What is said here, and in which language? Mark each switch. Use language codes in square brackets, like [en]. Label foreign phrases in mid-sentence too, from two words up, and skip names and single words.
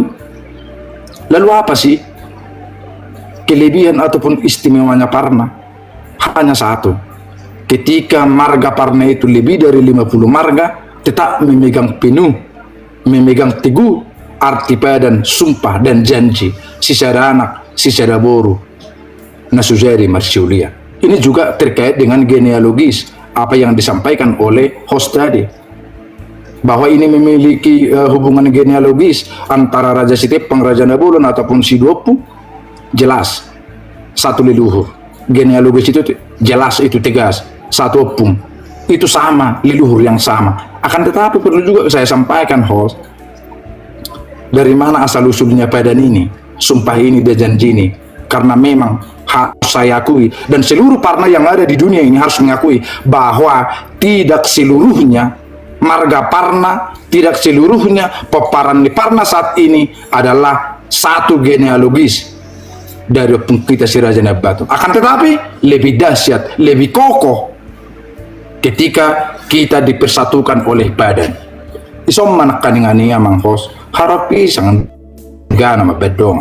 [id] Lalu apa sih kelebihan ataupun istimewanya Parna? Hanya satu. Ketika marga Parna itu lebih dari 50 marga tetap memegang penuh, memegang teguh arti padan, sumpah dan janji [bbc] sisada anak, sisada boru nasujari marsiulia. [id] Ini juga terkait dengan genealogis apa yang disampaikan oleh host tadi, bahwa ini memiliki hubungan genealogis antara Raja Sitepang, Raja Nabulon ataupun Sidopu. Jelas satu leluhur, genealogis itu jelas, itu tegas, satu opung, itu sama, leluhur yang sama. Akan tetapi perlu juga saya sampaikan host, dari mana asal usulnya padan ini, sumpah ini dan janji ini? Karena memang harus saya akui, dan seluruh Parna yang ada di dunia ini harus mengakui bahwa tidak seluruhnya marga Parna, tidak seluruhnya peparan di Parna saat ini adalah satu genealogis dari kita Siraja Nebatan. Akan tetapi lebih dahsyat, lebih kokoh ketika kita dipersatukan oleh badan. Isom manakkan dengan mang host harapi sangat gana mabedongan.